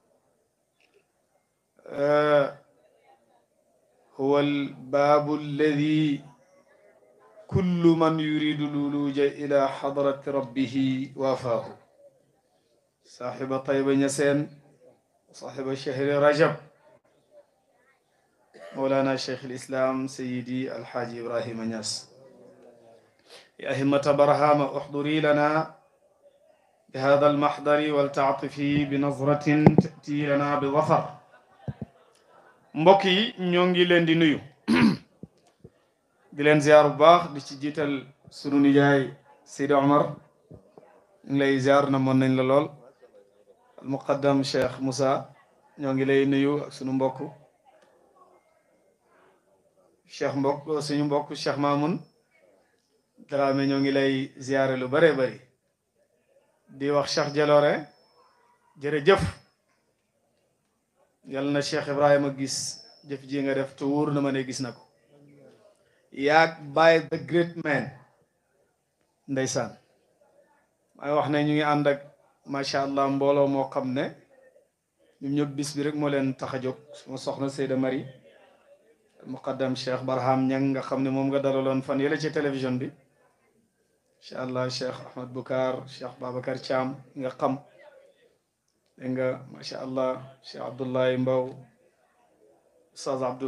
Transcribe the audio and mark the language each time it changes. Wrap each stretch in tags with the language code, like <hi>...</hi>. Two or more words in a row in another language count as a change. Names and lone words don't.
<ar>هو الباب الذي كل من يريد الولوج إلى حضرة ربه وافاه صاحب طيب نسين وصاحب شهر رجب مولانا شيخ الإسلام سيدي الحاج إبراهيم نياس يا همة برهام احضري لنا بهذا المحضر ولتعطفي بنظرة تأتي لنا بظفر</ar> <wo>mbokki ñoo ngi leen di nuyu di leen ziar bu baax di ci jiital sunu nijaay Seydi Omar ñu ngi lay ziar na moon nañ la lool al muqaddam Cheikh Moussa ñoo ngi lay nuyu ak sunu mbokk suñu mbokk Cheikh Mamoun Dramé ñoo ngi lay ziare lu bare bari di wax Cheikh Jaloore jërëjëf yal na Cheikh Ibrahima gis jëf ji nga def te wóor na ma ne gis na ko yaag</wo> <en>by the great man</en> <wo>ndeysaan may wax ne ñu ngi ànd ak</wo> <ar>ما شاء الله</ar> <wo>mbooloo moo xam ne ñoom ñëpp bis bi rek moo leen tax a jóg suma soxna Seyda Marie muqaddam Cheikh Barham Ñang nga xam ne moom nga dalaloon fan yële ci télévision bi</wo> <ar>إن شاء الله</ar> <wo>Cheikh Ahmad Boucar Cheikh Babacar Thiam nga xam dégg nga</wo> <ar>ما شاء الله</ar> <wo>Cheikh Abdoulaye Mbow Oustaz Abdou</wo>